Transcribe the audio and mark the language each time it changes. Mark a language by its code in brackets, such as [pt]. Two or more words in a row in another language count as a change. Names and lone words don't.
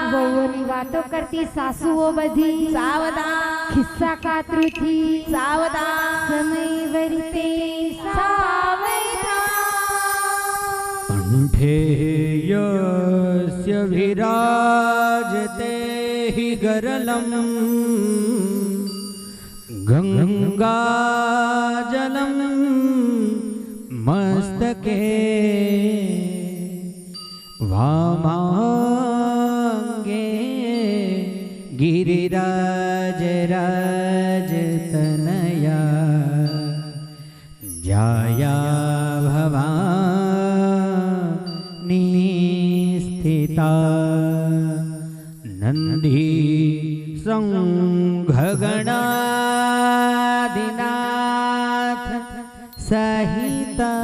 [gu] વહુઓની વાતો કરતી સાસુઓ બધી સાવધાન ખિસ્સા કાતરુથી સાવધાન સમય વરિતે સાવધાન [sa] कंठे यस्य विराजते हि गरलम गंगाजलम मस्तके वामांगे गिरिराज राज तनया जाया भवानी स्थिता नंदी संघगणादिनाथ सहित